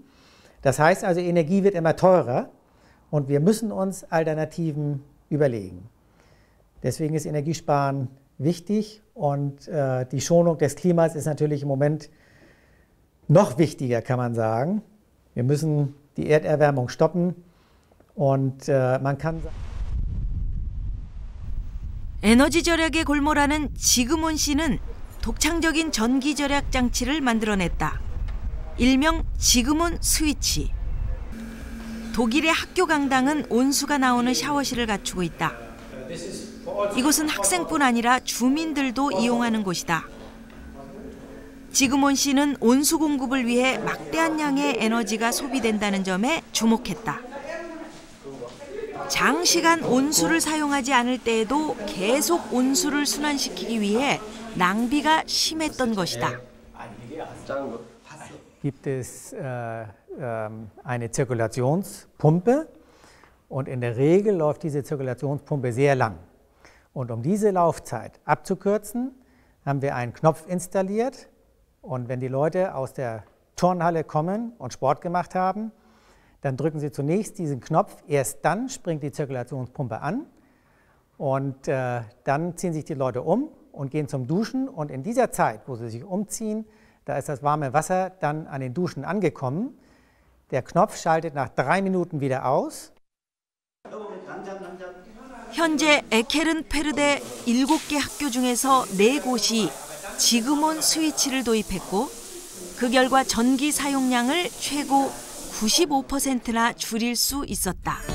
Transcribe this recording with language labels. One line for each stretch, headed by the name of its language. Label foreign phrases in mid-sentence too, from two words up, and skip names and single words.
German: Das heißt also, Energie wird immer teurer und wir müssen uns Alternativen überlegen. Deswegen ist Energiesparen wichtig und die Schonung des Klimas ist natürlich im Moment noch wichtiger, kann man sagen. Wir müssen die Erderwärmung stoppen und man kann sagen,
Korean: 에너지 절약에 골몰하는 지그몬 씨는 독창적인 전기 절약 장치를 만들어냈다. 일명 지그몬 스위치. 독일의 학교 강당은 온수가 나오는 샤워실을 갖추고 있다. 이곳은 학생뿐 아니라 주민들도 이용하는 곳이다. 지그몬 씨는 온수 공급을 위해 막대한 양의 에너지가 소비된다는 점에 주목했다. 장시간 온수를 사용하지 않을 때에도 계속 온수를 순환시키기 위해 낭비가 심했던 것이다.
German: Gibt es eine Zirkulationspumpe und in der Regel läuft diese Zirkulationspumpe sehr lang. Und um diese Laufzeit abzukürzen, haben wir einen Knopf installiert und wenn die Leute aus der Turnhalle kommen und Sport gemacht haben, dann drücken sie zunächst diesen Knopf, erst dann springt die Zirkulationspumpe an und dann ziehen sich die Leute um und gehen zum Duschen und in dieser Zeit, wo sie sich umziehen, da ist das warme Wasser dann an den Duschen angekommen. Der Knopf schaltet nach 3 Minuten wieder aus.
Korean: 현재 에케른페르데 7개 학교 중에서 4곳이 지그몬 스위치를 도입했고 그 결과 전기 사용량을 최고 95%나 줄일 수 있었다.